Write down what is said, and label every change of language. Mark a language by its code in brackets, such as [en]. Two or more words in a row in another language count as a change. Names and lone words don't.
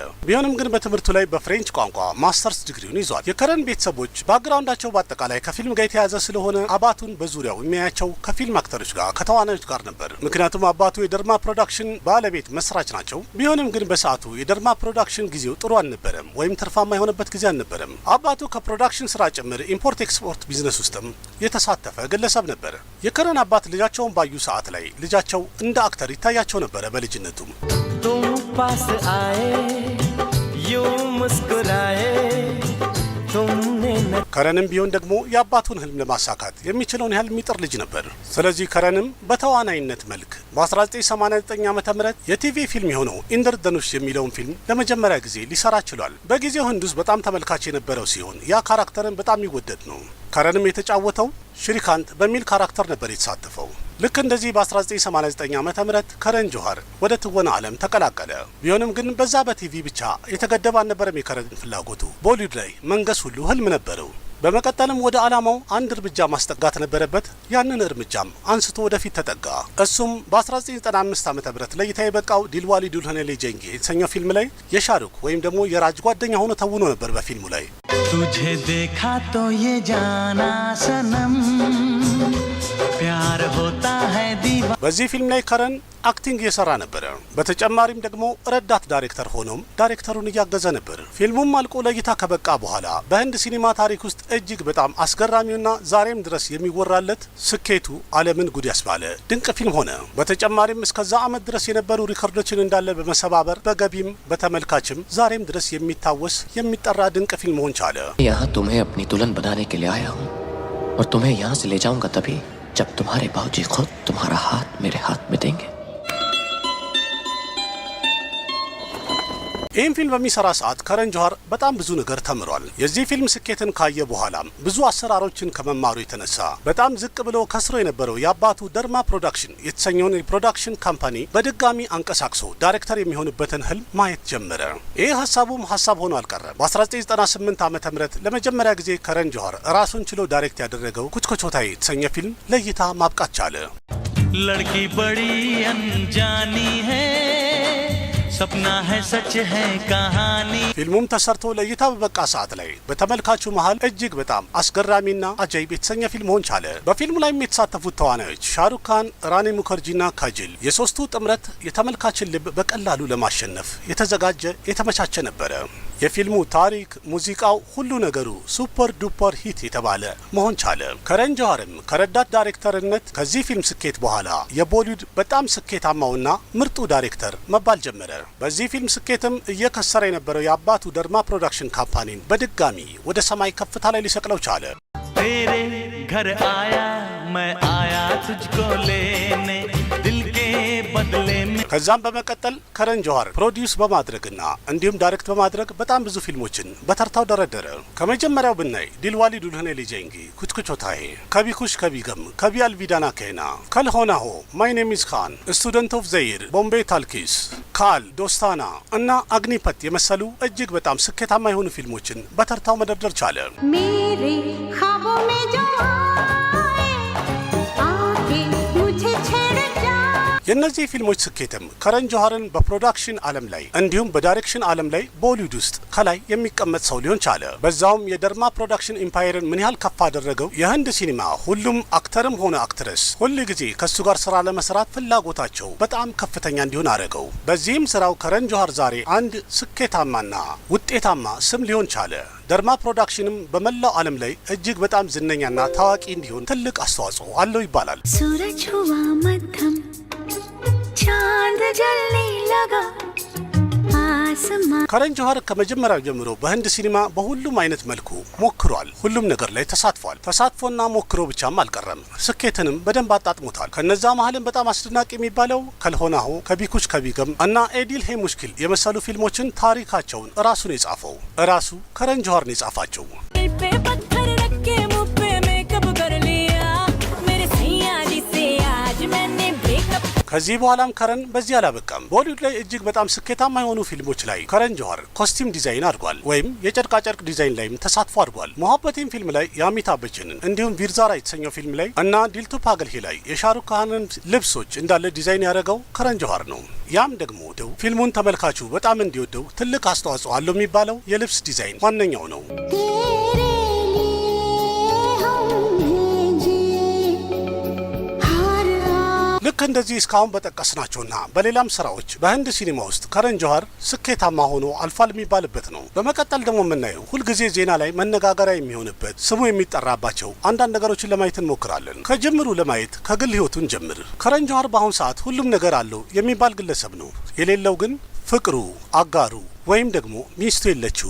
[am] ቢሆንም ግን በትምህርቱ ላይ በፍሬንች ቋንቋ ማስተርስ ዲግሪውን ይዟል። የከረን ቤተሰቦች ባክግራውንዳቸው በአጠቃላይ ከፊልም ጋር የተያዘ ስለሆነ አባቱን በዙሪያው የሚያያቸው ከፊልም አክተሮች ጋር ከተዋናዮች ጋር ነበር። ምክንያቱም አባቱ የደርማ ፕሮዳክሽን ባለቤት መስራች ናቸው። ቢሆንም ግን በሰዓቱ የደርማ ፕሮዳክሽን ጊዜው ጥሩ አልነበረም ወይም ትርፋማ የሆነበት ጊዜ አልነበረም። አባቱ ከፕሮዳክሽን ስራ ጭምር [en] import export business [am] ውስጥም የተሳተፈ ግለሰብ ነበር። የከረን አባት ልጃቸውን ባዩ ሰዓት ላይ ልጃቸው እንደ አክተር ይታያቸው ነበረ። በልጅነቱም [hi] तुम पास आए यूं मुस्कुराए तुमने [am] ከረንም ቢሆን ደግሞ የአባቱን ህልም ለማሳካት የሚችለውን ያህል የሚጥር ልጅ ነበር። ስለዚህ ከረንም በተዋናይነት መልክ በ1989 ዓመተ ምህረት የቲቪ ፊልም የሆነው ኢንድርደኑሽ የሚለውን ፊልም ለመጀመሪያ ጊዜ ሊሰራ ችሏል። በጊዜው ህንድ ውስጥ በጣም ተመልካች የነበረው ሲሆን ያ ካራክተርን በጣም ይወደድ ነው። ከረንም የተጫወተው ሽሪካንት በሚል ካራክተር ነበር የተሳተፈው። ልክ እንደዚህ በ1989 ዓመተ ምህረት ከረን ጆሃር ወደ ትወና ዓለም ተቀላቀለ። ቢሆንም ግን በዛ በቲቪ ብቻ የተገደበ አልነበረም። የከረን ፍላጎቱ ቦሊውድ ላይ መንገስ ሁሉ ህልም ነበረው። በመቀጠልም ወደ ዓላማው አንድ እርምጃ ማስጠጋት ነበረበት። ያንን እርምጃም አንስቶ ወደፊት ተጠጋ። እሱም በ1995 ዓመተ ምህረት ለእይታ የበቃው ዲልዋሊ ዱልሃኔ ले जाएंगे የተሰኘው ፊልም ላይ የሻሩክ ወይም ደግሞ የራጅ ጓደኛ ሆኖ ተውኖ ነበር በፊልሙ ላይ። [hi] तुझे देखा तो ये जाना सनम प्यार होता है दीवाना [am] በዚህ ፊልም ላይ ከረን አክቲንግ እየሰራ ነበር። በተጨማሪም ደግሞ ረዳት ዳይሬክተር ሆኖም ዳይሬክተሩን እያገዘ ነበር። ፊልሙም አልቆ ለእይታ ከበቃ በኋላ በህንድ ሲኒማ ታሪክ ውስጥ እጅግ በጣም አስገራሚውና ዛሬም ድረስ የሚወራለት ስኬቱ ዓለምን ጉድ ያስባለ ድንቅ ፊልም ሆነ። በተጨማሪም እስከዛ ዓመት ድረስ የነበሩ ሪከርዶችን እንዳለ በመሰባበር በገቢም በተመልካችም ዛሬም ድረስ የሚታወስ የሚጠራ ድንቅ ፊልም ሆን ቻለ። [hi] यहाँ तुम्हें अपनी दुल्हन बनाने के लिए आया हूँ और तुम्हें यहाँ से ले जाऊंगा तभी जब तुम्हारे बाबूजी खुद तुम्हारा हाथ मेरे हाथ में देंगे। [am] ይህን ፊልም በሚሰራ ሰዓት ከረን ጆሃር በጣም ብዙ ነገር ተምሯል። የዚህ ፊልም ስኬትን ካየ በኋላም ብዙ አሰራሮችን ከመማሩ የተነሳ በጣም ዝቅ ብሎ ከስሮ የነበረው የአባቱ ደርማ ፕሮዳክሽን የተሰኘውን የፕሮዳክሽን ካምፓኒ በድጋሚ አንቀሳቅሶ ዳይሬክተር የሚሆንበትን ህልም ማየት ጀመረ። ይህ ሀሳቡም ሀሳብ ሆኖ አልቀረም። በ1998 ዓ.ም ለመጀመሪያ ጊዜ ከረን ጆሃር ራሱን ችሎ ዳይሬክት ያደረገው ኩችኩቾታይ የተሰኘ ፊልም ለእይታ ማብቃት ቻለ። [hi] लड़की बड़ी अनजानी है सपना है सच है कहानी [am] ፊልሙም ተሰርቶ ለእይታ በበቃ ሰዓት ላይ በተመልካቹ መሃል እጅግ በጣም አስገራሚና አጃይብ የተሰኘ ፊልም ሆን ቻለ። በፊልሙ ላይም የተሳተፉት ተዋናዮች ሻሩክ ካን፣ ራኒ ሙከርጂና ካጅል የሶስቱ ጥምረት የተመልካችን ልብ በቀላሉ ለማሸነፍ የተዘጋጀ የተመቻቸ ነበረ። የፊልሙ ታሪክ፣ ሙዚቃው፣ ሁሉ ነገሩ [en] super duper hit [am] የተባለ መሆን ቻለ። ከረን ጆሃርም ከረዳት ዳይሬክተርነት ከዚህ ፊልም ስኬት በኋላ የቦሊውድ በጣም ስኬታማውና ምርጡ ዳይሬክተር መባል ጀመረ። በዚህ ፊልም ስኬትም እየከሰረ የነበረው የአባቱ ደርማ ፕሮዳክሽን ካምፓኒን በድጋሚ ወደ ሰማይ ከፍታ ላይ ሊሰቅለው ቻለ። [hi] तेरे घर आया मैं आया तुझको लेने दिल के बदले में [am] ከዛም በመቀጠል ከረን ጆሃር ፕሮዲዩስ በማድረግና እንዲሁም ዳይሬክት በማድረግ በጣም ብዙ ፊልሞችን በተርታው ደረደረ። ከመጀመሪያው ብናይ ዲልዋሊ ዱልህኔ ሊ जाएंगी፣ ኩችኩቾታይ፣ ከभी खुश कभी गम፣ कभी अलविदा ना कहना፣ कल होना हो፣ माय नेम इज खान፣ स्टूडेंट ऑफ ዘይር፣ ቦምቤ ታልኪስ፣ ካል፣ ዶስታና እና አግኒፐት የመሰሉ እጅግ በጣም ስኬታማ የሆኑ ፊልሞችን በተርታው መደርደር ቻለ። [hi] मेरे ख्वाबों में जो आए आके मुझे छेड़ जा [am] የእነዚህ ፊልሞች ስኬትም ከረን ጆሃርን በፕሮዳክሽን ዓለም ላይ እንዲሁም በዳይሬክሽን ዓለም ላይ ቦሊውድ ውስጥ ከላይ የሚቀመጥ ሰው ሊሆን ቻለ። በዛውም የደርማ ፕሮዳክሽን ኢምፓየርን ምን ያህል ከፍ አደረገው። የህንድ ሲኒማ ሁሉም አክተርም ሆነ አክትረስ ሁል ጊዜ ከሱ ጋር ስራ ለመስራት ፍላጎታቸው በጣም ከፍተኛ እንዲሆን አደረገው። በዚህም ስራው ከረን ጆሃር ዛሬ አንድ ስኬታማና ውጤታማ ስም ሊሆን ቻለ። ደርማ ፕሮዳክሽንም በመላው ዓለም ላይ እጅግ በጣም ዝነኛና ታዋቂ እንዲሆን ትልቅ አስተዋጽኦ አለው ይባላል። [hi] सूरज हुआ मध्यम चांद जलने लगा आसमां [am] ከረን ጆሃር ከመጀመሪያው ጀምሮ በህንድ ሲኒማ በሁሉም አይነት መልኩ ሞክሯል። ሁሉም ነገር ላይ ተሳትፏል። ተሳትፎና ሞክሮ ብቻም አልቀረም፣ ስኬትንም በደንብ አጣጥሞታል። ከነዛ መሀልም በጣም አስደናቂ የሚባለው ከልሆናሆ፣ ከभी कुछ कभी गम እና ኤዲል ሄ ሙሽኪል የመሰሉ ፊልሞችን ታሪካቸውን ራሱን የጻፈው ራሱ ከረን ጆሃር ነው የጻፋቸው። [hi] पे पत्थर रख के मुंह पे मेकअप कर लिया मेरे सैया जी से आज मैंने ब्रेकअप [am] ከዚህ በኋላም ከረን በዚህ አላበቃም። ቦሊውድ ላይ እጅግ በጣም ስኬታማ የሆኑ ፊልሞች ላይ ከረን ጆሃር [en] costume design [am] አድርጓል፣ ወይም የጨርቃ ጨርቅ ዲዛይን ላይም ተሳትፎ አድርጓል። ሞሀበቴን ፊልም ላይ የአሚታብ በቸንን እንዲሁም ቪርዛራ የተሰኘው ፊልም ላይ እና ዲልቱ ፓገል ሂ ላይ የሻሩክ ካንን ልብሶች እንዳለ ዲዛይን ያደረገው ከረን ጆሃር ነው። ያም ደግሞ ደው ፊልሙን ተመልካቹ በጣም እንዲወደው ትልቅ አስተዋጽኦ አለው የሚባለው የልብስ ዲዛይን ዋነኛው ነው። [hi] तेरे लिए हम भेजे हर [am] ልክ እንደዚህ እስካሁን በጠቀስናቸውና በሌላም ስራዎች በህንድ ሲኒማ ውስጥ ከረን ጆሃር ስኬታማ ሆኖ አልፏል የሚባልበት ነው። በመቀጠል ደግሞ የምናየው ሁልጊዜ ዜና ላይ መነጋገሪያ የሚሆንበት ስሙ የሚጠራባቸው አንዳንድ ነገሮችን ለማየት እንሞክራለን። ከጅምሩ ለማየት ከግል ህይወቱን ጀምር። ከረን ጆሃር በአሁኑ ሰዓት ሁሉም ነገር አለው የሚባል ግለሰብ ነው። የሌለው ግን ፍቅሩ፣ አጋሩ ወይም ደግሞ ሚስቱ የለችውም